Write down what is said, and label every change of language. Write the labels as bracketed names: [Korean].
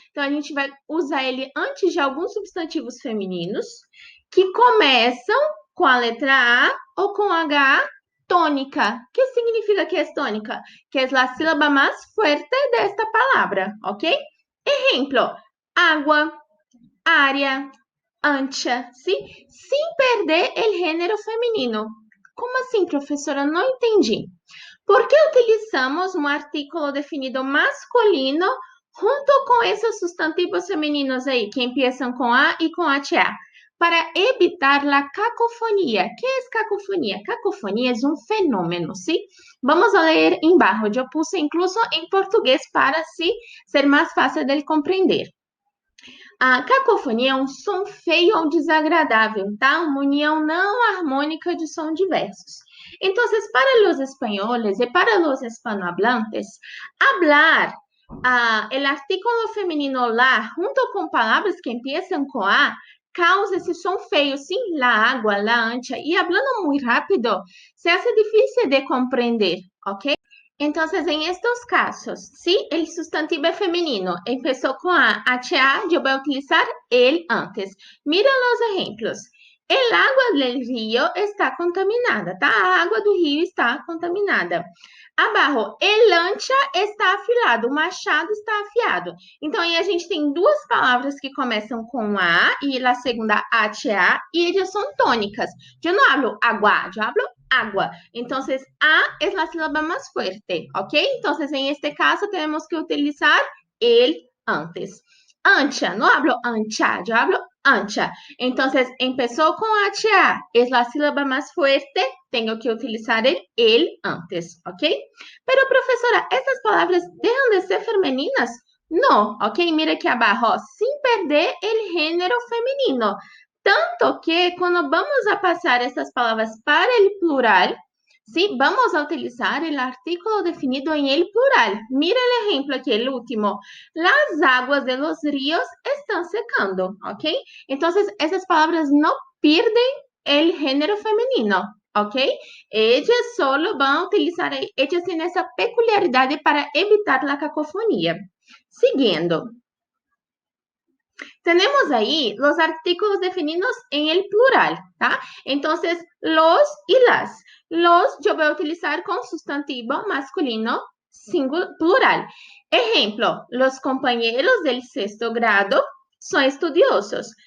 [Portuguese] Então, a gente vai usar ele antes de alguns substantivos femininos que começam com a letra A ou com H tônica. [Spanish] ¿Qué significa que es tônica? Que es la sílaba más fuerte de esta palabra, ¿ok? Ejemplo, agua, área, ancha, ¿sí? Sin perder el género feminino. [Portuguese] Como assim, professora? Não entendi. Por que utilizamos um artículo definido masculino junto com esses substantivos femininos aí, que começam com A e com ATA? [Spanish] para evitar la cacofonía. ¿Qué es cacofonía? Cacofonía es un fenómeno, ¿sí? Vamos a leer embaixo. Yo puse incluso en portugués para así ser más fácil de comprender. [Portuguese] A cacofonia é um som feio ou desagradável, tá? Uma união não harmônica de som diversos. Então, para os espanhóis e para os hispanohablantes, [Spanish] hablar el artículo feminino la [Portuguese] junto com palavras que empiezam com a causa esse som feio, sim, la água, la ancha, e hablando muito rápido, [Spanish] se hace difícil [Portuguese] de compreender, ok? [Spanish] Entonces, en estos casos, si el sustantivo es femenino empezó con HA, yo voy a utilizar el antes. Mira los ejemplos. El agua del río está contaminada, tá? [Portuguese] A água do rio está contaminada. Abaixo, [Spanish] el lancha está afilado, [Portuguese] o machado está afiado. Então, aí a gente tem duas palavras que começam com A e a segunda HA e elas são tônicas. Eu não hablo agua, eu hablo agua. [Spanish] Entonces, A es la sílaba más fuerte, ¿ok? Entonces, en este caso, tenemos que utilizar el antes. Ancha, no hablo ancha, yo hablo ancha. Entonces, empezó con HA, es la sílaba más fuerte, tengo que utilizar el antes, ¿ok? Pero, profesora, ¿estas palabras dejan de ser femeninas? No, ¿ok? Mira aquí abajo, sin perder el género femenino. [Portuguese] Tanto que quando vamos a passar essas palavras para o plural, sim, vamos a utilizar o artículo definido em el plural. Mira o exemplo aqui, o último. [Spanish] Las aguas de los ríos están secando, ¿ok? [Portuguese] Então, essas palavras não perdem o gênero feminino, ¿ok? Elas solo vão utilizar, elas têm essa peculiaridade para evitar a cacofonia. Seguindo. [Spanish] Tenemos ahí los artículos definidos en el plural, ¿tá? Entonces, los y las. Los yo voy a utilizar con sustantivo masculino plural. Ejemplo, los compañeros del sexto grado son estudiosos.